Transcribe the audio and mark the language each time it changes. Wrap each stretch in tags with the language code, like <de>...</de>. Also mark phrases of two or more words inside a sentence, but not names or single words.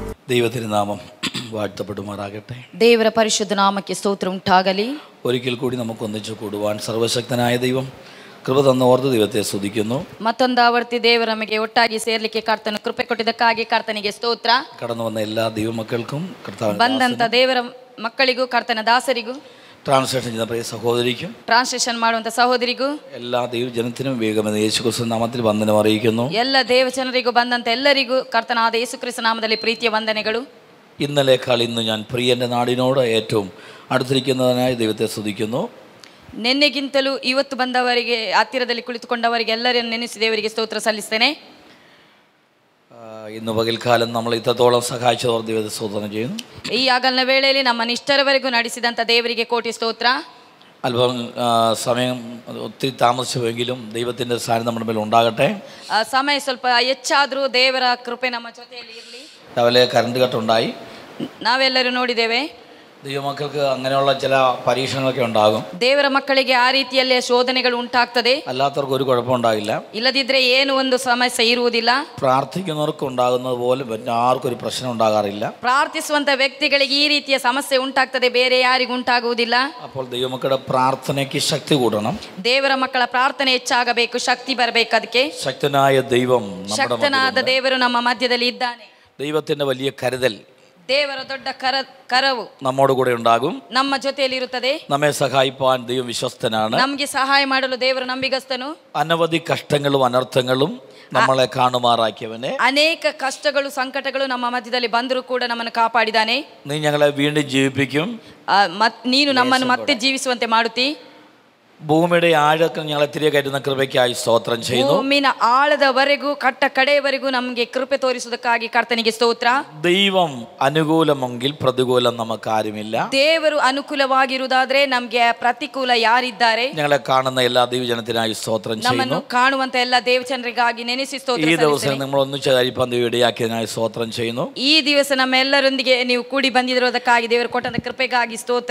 <ml>ദൈവത്തിരുനാമം വാഴ്ത്തപ്പെടുമാറാകട്ടെ.</ml> <kn>ದೇವರ ಪರಿಶುದ್ಧ ನಾಮಕ್ಕೆ ಸ್ತೋತ್ರ ಉಂಟಾಗಲಿ.</kn> <ml>ഒരിക്കൽ കൂടി നമുക്ക് ഒന്നിച്ചു കൂടുവാൻ സർവശക്തനായ ദൈവം കൃപ തന്ന ഓർത്ത് ദൈവത്തെ സ്തുതിക്കുന്നു.</ml> <kn>ಮತ್ತೊಂದಾವರ್ತಿ ದೇವರು ನಮಗೆ ಒಟ್ಟಾಗಿ ಸೇರ್ಲಿಕ್ಕೆ ಕರ್ತನು ಕೃಪೆ ಕೊಟ್ಟಿದ್ದಕ್ಕಾಗಿ ಕರ್ತನಿಗೆ ಸ್ತೋತ್ರ.</kn> <ml>കടന്നു വന്ന എല്ലാ ദൈവമക്കൾക്കും</ml> <kn>ಬಂದಂತ ದೇವರ ಮಕ್ಕಳಿಗೂ ಕರ್ತನ ದಾಸರಿಗೂ</kn> <ml>ട്രാൻസ്ലേഷൻ ചെയ്യുന്ന പ്രിയ സഹോദരിക്കും</ml> <kn>ಟ್ರಾನ್ಸ್ಲೇಷನ್ ಮಾಡುವಂತ ಸಹೋದರಿಗೂ</kn> <ml>എല്ലാ ദൈവജനത്തിനും വേഗമെന്ന് യേശുക്രിസ്തു നാമത്തിൽ വന്ദനം അറിയിക്കുന്നു.</ml> <kn>ಎಲ್ಲ ದೇವಜನರಿಗೂ ಬಂದಂತ ಎಲ್ಲರಿಗೂ ಕರ್ತನಾದ ಯೇಸುಕ್ರಿಸ್ತ ನಾಮದಲ್ಲಿ ಪ್ರೀತಿಯ ವಂದನೆಗಳು.</kn> <ml>ഇന്നലേക്കാൾ ഇന്ന് ഞാൻ പ്രിയൻ്റെ നാടിനോട് ഏറ്റവും അടുത്തിരിക്കുന്നതിനായി ദൈവത്തെ സ്തുതിക്കുന്നു.</ml> <kn>ನಿನ್ನೆಗಿಂತಲೂ ಇವತ್ತು ಬಂದವರಿಗೆ ಹತ್ತಿರದಲ್ಲಿ ಕುಳಿತುಕೊಂಡವರಿಗೆ ಎಲ್ಲರನ್ನು ನೆನೆಸಿ ದೇವರಿಗೆ ಸ್ತೋತ್ರ ಸಲ್ಲಿಸ್ತೇನೆ.</kn> <ml>ഇന്ന് പകൽക്കാലം നമ്മൾ ഇത്രത്തോളം സഹായിച്ചതോർ ദൈവത്തെ സ്തോത്രം ചെയ്യുന്നു.</ml> <kn>ಈ ಆಗಲನ ವೇಳೆಯಲ್ಲಿ ನಮ್ಮನ್ನು ಇಷ್ಟರವರೆಗೂ ನಡೆಸಿದಂಥ ದೇವರಿಗೆ ಕೋಟಿ ಸ್ತೋತ್ರ.</kn> <ml>അല്പം സമയം ഒത്തിരി താമസിച്ചുവെങ്കിലും ദൈവത്തിൻ്റെ സാന്നിധ്യം നമ്മുടെ മേൽ ഉണ്ടാകട്ടെ.</ml> <kn>ಸಮಯ ಸ್ವಲ್ಪ ಹೆಚ್ಚಾದರೂ ದೇವರ ಕೃಪೆ ನಮ್ಮ ಜೊತೆಯಲ್ಲಿ ಇರಲಿ.</kn> <ml>രാവിലെ കറണ്ട് കട്ടുണ്ടായി,</ml> <kn>ನಾವೆಲ್ಲರೂ ನೋಡಿದ್ದೇವೆ.</kn> <ml>ദൈവമക്കൾക്ക് അങ്ങനെയുള്ള ചില പരീക്ഷണങ്ങളൊക്കെ ഉണ്ടാകും.</ml> <kn>ದೇವರ ಮಕ್ಕಳಿಗೆ ಆ ರೀತಿಯಲ್ಲೇ ಶೋಧನೆಗಳು ಉಂಟಾಗ್ತದೆ.</kn> <ml>അല്ലാത്തവർക്ക് ഒരു കുഴപ്പമുണ്ടാകില്ല.</ml> <kn>ಇಲ್ಲದಿದ್ರೆ ಏನು ಒಂದು ಸಮಸ್ಯೆ ಇರುವುದಿಲ್ಲ.</kn> <ml>പ്രാർത്ഥിക്കുന്നവർക്ക് ഉണ്ടാകുന്നത് പോലെ ആർക്കും ഒരു പ്രശ്നം ഉണ്ടാകാറില്ല.</ml> <kn>ಪ್ರಾರ್ಥಿಸುವಂತ ವ್ಯಕ್ತಿಗಳಿಗೆ ಈ ರೀತಿಯ ಸಮಸ್ಯೆ ಉಂಟಾಗ್ತದೆ, ಬೇರೆ ಯಾರಿಗೂ ಉಂಟಾಗುವುದಿಲ್ಲ.</kn> <ml>അപ്പോൾ ദൈവമക്കളുടെ പ്രാർത്ഥനയ്ക്ക് ശക്തി കൂടണം.</ml> <kn>ದೇವರ ಮಕ್ಕಳ ಪ್ರಾರ್ಥನೆ ಹೆಚ್ಚಾಗಬೇಕು, ಶಕ್ತಿ ಬರಬೇಕು. ಅದಕ್ಕೆ</kn> <ml>ശക്തനായ ദൈവം,</ml> <kn>ಶಕ್ತನಾದ ದೇವರು ನಮ್ಮ ಮಧ್ಯದಲ್ಲಿ ಇದ್ದಾನೆ.</kn> <ml>ദൈവത്തിന്റെ വലിയ കരുതൽ,</ml> <kn>ದೇವರ ದೊಡ್ಡ ಕರವು</kn> <ml>നമ്മോട് കൂടെ ഉണ്ടാകും,</ml> <kn>ನಮ್ಮ ಜೊತೆಯಲ್ಲಿ ಇರುತ್ತದೆ.</kn> <ml>നമ്മെ സഹായിപ്പാൻ ദൈവം വിശ്വസ്തനാണ്.</ml> <kn>ನಮಗೆ ಸಹಾಯ ಮಾಡಲು ದೇವರು ನಂಬಿಗಸ್ತನು.</kn> <ml>അനവധി കഷ്ടങ്ങളും അനർത്ഥങ്ങളും നമ്മളെ കാണുമാറാക്കിയവനെ,</ml> <kn>ಅನೇಕ ಕಷ್ಟಗಳು ಸಂಕಟಗಳು ನಮ್ಮ ಮಧ್ಯದಲ್ಲಿ ಬಂದರೂ ಕೂಡ ನಮ್ಮನ್ನು ಕಾಪಾಡಿದಾನೆ.</kn> <ml>നീ ഞങ്ങളെ വീണ്ടും ജീവിപ്പിക്കും,</ml> <kn>ನೀನು ನಮ್ಮನ್ನು ಮತ್ತೆ ಜೀವಿಸುವಂತೆ ಮಾಡುತ್ತಿ.</kn> <ml>ഭൂമിയുടെ ആഴത്തിൽ ഞങ്ങളെ തിരികെ കയറ്റുന്ന കൃപയ്ക്കായി സ്തോത്രം ചെയ്യുന്നു.</ml> <kn>ಭೂಮಿನ ಆಳದವರೆಗೂ ಕಟ್ಟ ಕಡೆಯವರೆಗೂ ನಮಗೆ ಕೃಪೆ ತೋರಿಸುವುದಕ್ಕಾಗಿ ಕರ್ತನಿಗೆ ಸ್ತೋತ್ರ.</kn> <ml>ദൈവം അനുകൂലമെങ്കിൽ പ്രതികൂലം നമുക്കാരുമില്ല.</ml> <kn>ದೇವರು ಅನುಕೂಲವಾಗಿರುವುದಾದ್ರೆ ನಮ್ಗೆ ಪ್ರತಿಕೂಲ ಯಾರಿದ್ದಾರೆ?</kn> <ml>ഞങ്ങളെ കാണുന്ന എല്ലാ ദൈവജനത്തിനായി സ്തോത്രം</ml> <kn>ನಮ್ಮನ್ನು</kn> <ml>ചെയ്യുന്നു.</ml> <kn>ಕಾಣುವಂತ ಎಲ್ಲ ದೇವಜನರಿಗಾಗಿ ನೆನೆಸಿ ಸ್ತೋತ್ರ</kn> <ml>ഈ ദിവസം</ml> <kn>ಸಲ್ಲಿಸ್ತೇನೆ.</kn> <ml>നമ്മൾ ഒന്നിച്ച് അരിപ്പാൻ ദൈവം ഇടയാക്കിയതിനായി സ്തോത്രം ചെയ്യുന്നു.</ml> <kn>ಈ ದಿವಸ ನಮ್ಮೆಲ್ಲರೊಂದಿಗೆ ನೀವು ಕೂಡಿ ಬಂದಿರೋದಕ್ಕಾಗಿ ದೇವರು ಕೊಟ್ಟಂತ ಕೃಪೆಗಾಗಿ ಸ್ತೋತ್ರ.</kn>